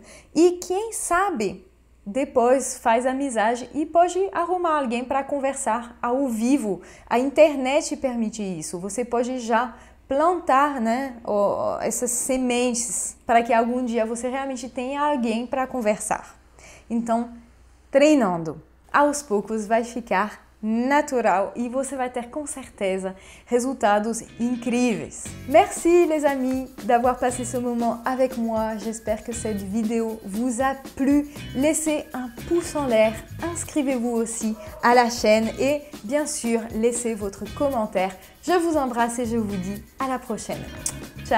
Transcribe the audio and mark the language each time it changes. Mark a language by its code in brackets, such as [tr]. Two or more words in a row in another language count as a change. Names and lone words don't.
[pt] E quem sabe, depois faz amizade e pode arrumar alguém para conversar ao vivo. A internet permite isso. Você pode já plantar, né, essas sementes para que algum dia você realmente tenha alguém para conversar. Então, treinando, aos poucos vai ficar natural [fr] et vous allez [pt] ter com certeza resultados incríveis. [fr] Merci les amis d'avoir passé ce moment avec moi. J'espère que cette vidéo vous a plu. Laissez un pouce en l'air, inscrivez-vous aussi à la chaîne et bien sûr laissez votre commentaire. Je vous embrasse et je vous dis à la prochaine.